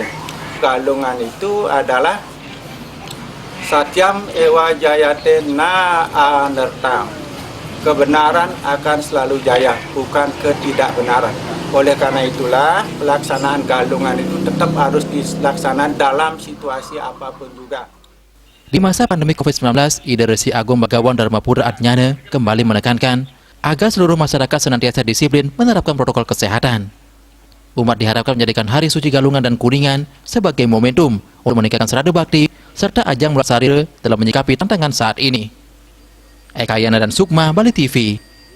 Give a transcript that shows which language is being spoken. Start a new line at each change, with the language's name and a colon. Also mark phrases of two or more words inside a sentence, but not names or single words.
Indonesian: Galungan itu adalah
Sanskrit: Satyam Ewa Jayate Na Anertang.
Indonesian: Kebenaran akan selalu jaya, bukan ketidakbenaran. Oleh karena itulah pelaksanaan Galungan itu tetap harus dilaksanakan dalam situasi apapun juga. Di masa pandemi COVID-19, Ida Resi Agung Begawan Dharma Putra Adnyana kembali menekankan agar seluruh masyarakat senantiasa disiplin menerapkan protokol kesehatan. Umat diharapkan menjadikan Hari Suci Galungan dan Kuningan sebagai momentum untuk meningkatkan serada bakti serta ajang
Balinese: mulat sarira
Indonesian: dalam menyikapi tantangan saat ini. Eka Yana dan Sukma, Bali TV.